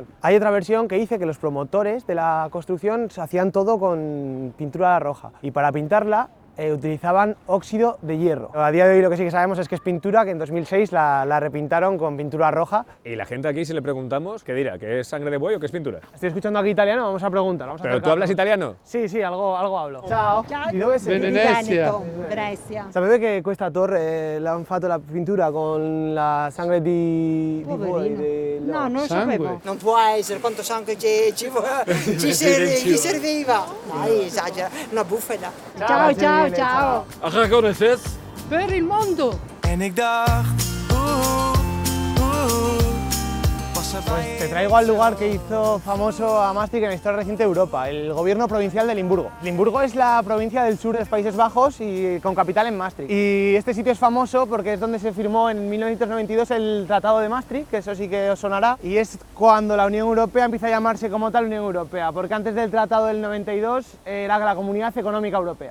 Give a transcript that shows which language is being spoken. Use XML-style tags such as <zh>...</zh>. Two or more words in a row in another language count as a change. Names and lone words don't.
<es>Hay otra versión que dice que los promotores de la construcción se hacían todo con pintura roja y para pintarla utilizaban óxido de hierro. A día de hoy lo que sí que sabemos es que es pintura, que en 2006 la repintaron con pintura roja. Y la gente aquí, si le preguntamos, ¿qué dirá? ¿Que es sangre de buey o que es pintura? Estoy escuchando aquí italiano, vamos a preguntar. ¿Pero tú hablas italiano? Sí, algo hablo.</es> <it>Ciao. Ciao. Di dove sei? Venecia. Brescia. Sapete che questa torre l'hanno fatto la pintura con la sangue di buoi? No, non lo sapevo. Non può essere, quanto sangue gli serviva. Dai, esagera, una bufala. Ciao.</it> <es>Acá conoces.</es> <it>Per il mondo.</it> <nl>En ik dacht,</nl> <es>Pues te traigo al lugar que hizo famoso a Maastricht en la historia reciente de Europa, el gobierno provincial de Limburgo. Limburgo es la provincia del sur de los Países Bajos y con capital en Maastricht. Y este sitio es famoso porque es donde se firmó en 1992 el Tratado de Maastricht, que eso sí que os sonará, y es cuando la Unión Europea empieza a llamarse como tal Unión Europea, porque antes del Tratado del 92 era la Comunidad Económica Europea.</es>